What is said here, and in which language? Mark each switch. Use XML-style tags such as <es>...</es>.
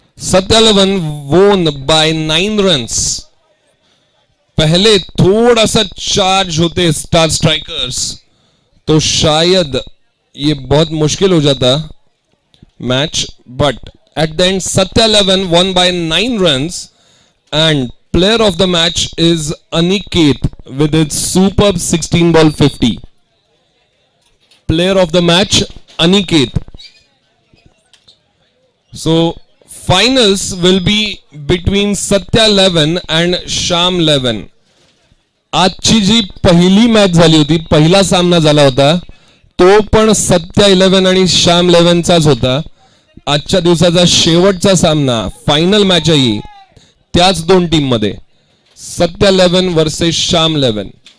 <en>Satya 11 won by 9 runs.</en> <hi>पहले थोड़ा सा चार्ज होते स्टार स्ट्राइकर्स तो शायद ये बहुत मुश्किल हो जाता match.</hi> <en>But at the end Satya 11 won by 9 runs and player of the match is Aniket with its superb 16 ball 50. Player of the match Aniket. So finals will be between Satya 11 and Sham 11.</en> <mr>आजची जी पहिली match झाली होती, पहिला सामना झाला होता तो पण सत्या 11 आणि श्याम 11 चाच होता. आजच्या दिवसाचा शेवटचा सामना फायनल मॅच आहे त्याच 2 टीम मध्ये सत्या 11 वर्सेस श्याम 11.</mr>